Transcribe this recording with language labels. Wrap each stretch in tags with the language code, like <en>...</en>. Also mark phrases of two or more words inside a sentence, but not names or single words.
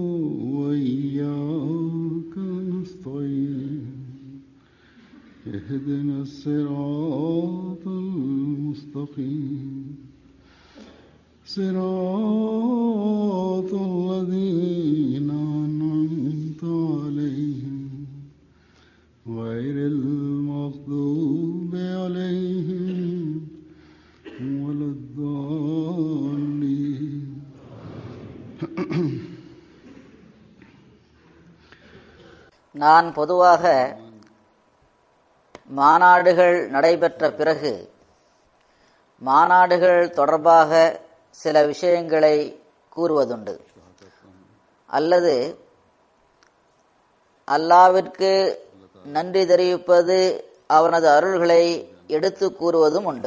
<ar>وإياك نستعين اهدنا الصراط المستقيم صراط الذين أنعمت عليهم غير المغضوب عليهم ولا الضالين.</ar> <ta>நான் பொதுவாக மாநாடுகள் நடைபெற்ற பிறகு மாநாடுகள் தொடர்பாக சில விஷயங்களை கூறுவதுண்டு, அல்லது அல்லாஹ்விற்கு நன்றி தெரிவிப்பது, அவனது அருள்களை எடுத்து கூறுவதும் உண்டு.</ta>